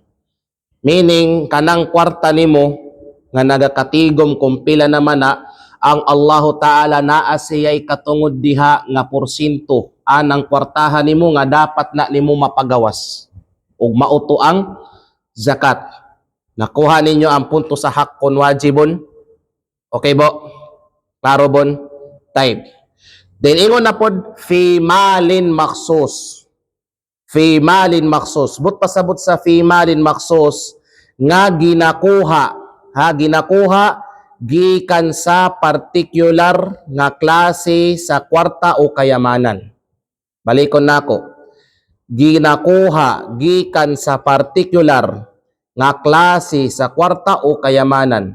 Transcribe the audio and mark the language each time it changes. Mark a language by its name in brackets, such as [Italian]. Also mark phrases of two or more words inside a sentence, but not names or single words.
[Cebuano] Meaning kanang kwarta nimo nga nagakatigom kung pila naman na, ang [Arabic] الله تعالى [Cebuano] naa siya'y katungod diha nga porsinto anang kwartahan nimo nga dapat na nimo mapagawas ug mauto ang zakat. Nakuha ninyo ang punto sa [Arabic] حق واجب? [Cebuano] Okay bo? Klaro bon? Type. Then ingon na pod [Arabic] في مال مخصوص. في مال مخصوص. [Cebuano] But pasabot sa [Arabic] في مال مخصوص [Cebuano] nga ginakuha, ginakuha gikan sa particular nga klase sa kwarta o kayamanan. Balikon nako. Ginakuha gikan sa particular nga klase sa kwarta o kayamanan.